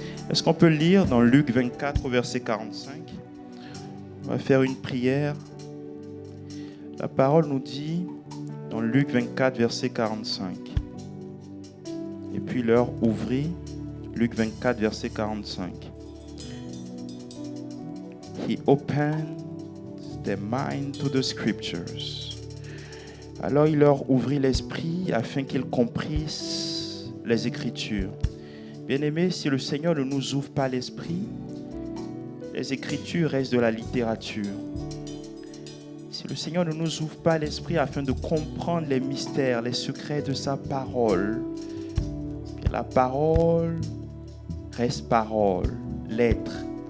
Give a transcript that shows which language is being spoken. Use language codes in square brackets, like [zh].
[fr] Est-ce qu'on peut lire dans Luc 24, verset 45? On va faire une prière La parole nous dit dans Luc 24, verset 45. Et puis leur ouvrit, Luc 24, verset 45. [en] He opened their mind to the scriptures. [fr] Alors il leur ouvrit l'esprit afin qu'ils comprissent les Écritures. Bien-aimés, si le Seigneur ne nous ouvre pas l'esprit, les Écritures restent de la littérature. Si le Seigneur ne nous ouvre pas l'esprit afin de comprendre les mystères, les secrets de sa parole, la parole reste parole, lettre.